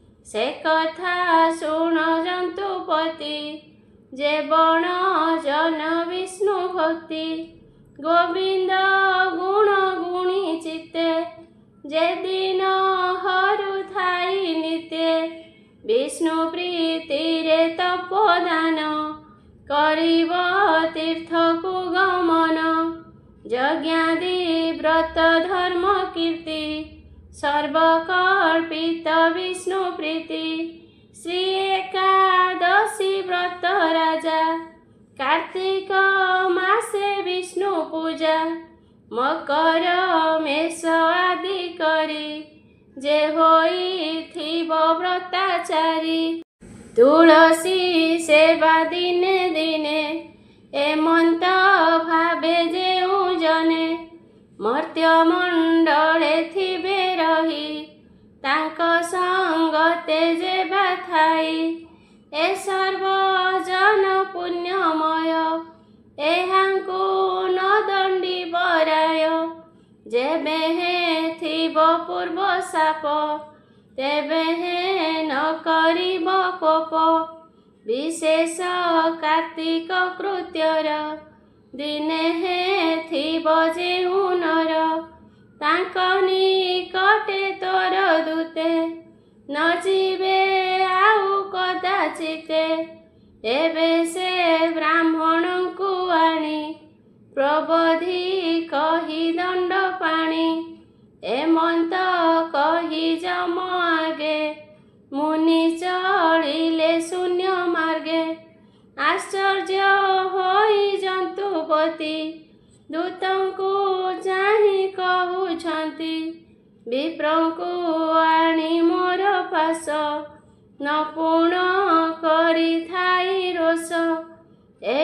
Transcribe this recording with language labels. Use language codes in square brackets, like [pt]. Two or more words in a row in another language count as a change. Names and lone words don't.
[or] ସେ କଥା ଶୁଣ ଜନ୍ତୁପତି ଯେ ବଣ ଜନ ବିଷ୍ଣୁ ଭକ୍ତି ଗୋବିନ୍ଦ ଗୁଣ ଗୁଣୀ ଚିତ୍ତେ ଯେ ଦିନ ହରୁ ଥାଇ ନିତ୍ୟ ବିଷ୍ଣୁ ପ୍ରୀତି ରେ ତପୋଦାନ କରିବ ତୀର୍ଥ କୁ ଗମନ ଯଜ୍ଞାଦି ବ୍ରତ ଧର୍ମ କୀର୍ତ୍ତି ସର୍ବକଳ୍ପିତ ବିଷ୍ଣୁ ପ୍ରୀତି ଶ୍ରୀ ଏକାଦଶୀ ବ୍ରତ ରାଜା କାର୍ତ୍ତିକ ମାସେ ବିଷ୍ଣୁ ପୂଜା ମକର ମେଷ ଆଦି କରି ଯେ ହୋଇଥିବ ବ୍ରତାଚାରୀ ତୁଳସୀ ସେବା ଦିନେ ଦିନେ ଏମନ୍ତ ଭାବେ ଯେଉଁ ଜନେ ମର୍ତ୍ତ୍ୟ ମଣ୍ଡଳେ ଥିବେ ରହି ତାଙ୍କ ସଙ୍ଗତେ ଯେବା ଥାଇ ଏ ସର୍ବ ଜନ ପୁଣ୍ୟମୟ ଏହାଙ୍କୁ ନ ଦଣ୍ଡି ବରାୟ ଯେବେ ହେ ଥିବ ପୂର୍ବ ପାପ ତେବେ ହେ ନ କରିବ କୋପ ବିଶେଷ କାର୍ତ୍ତିକ କୃତ୍ୟର ଦିନେ ହେ ଥିବ ଯେଉଁ ନର ତାଙ୍କ ନିକଟେ ତୋର ଦୂତେ ନ ଯିବେ ଆଉ କଦାଚିତେ ଏବେ ସେ ବ୍ରାହ୍ମଣ କୁ ଆଣି ପ୍ରବୋଧି କହି ଦଣ୍ଡ ପାଣି ଏମନ୍ତ କହି ଯମ ଆଗେ ମୁନି ଚଳିଲେ ଶୂନ୍ୟ ମାର୍ଗେ ଆଶ୍ଚର୍ଯ୍ୟ ହୋଇ ଜନ୍ତୁପତି ଦୂତଙ୍କୁ ଚାହିଁ କହୁଛନ୍ତି ବିପ୍ରଙ୍କୁ ଆଣି ମୋର ପାଶ ନ ପୂର୍ଣ୍ଣ କରି ଥାଇ ରୋଷ ଏ